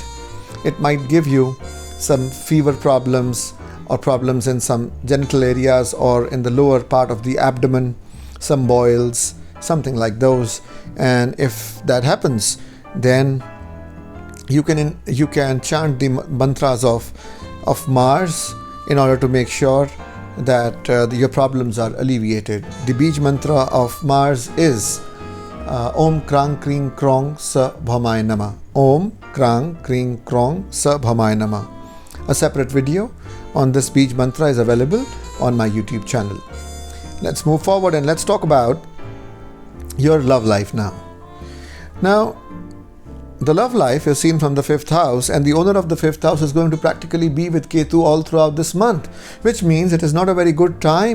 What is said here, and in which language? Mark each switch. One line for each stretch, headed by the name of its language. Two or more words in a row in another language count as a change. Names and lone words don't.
English: It might give you some fever problems or problems in some genital areas or in the lower part of the abdomen, some boils, something like those. And if that happens, then you can chant the mantras of Mars in order to make sure that your problems are alleviated. The Bij mantra of Mars is
Sanskrit: ॐ क्रां क्रीं क्रौं सः भौमाय नमः. ॐ क्रां क्रीं क्रौं सः भौमाय नमः.
English: A separate video on this Bij mantra is available on my YouTube channel. Let's move forward and let's talk about your love life now. Now, the love life is seen from the 5th house, and the owner of the 5th house is going to practically be with Ketu all throughout this month, which means it is not a very good time.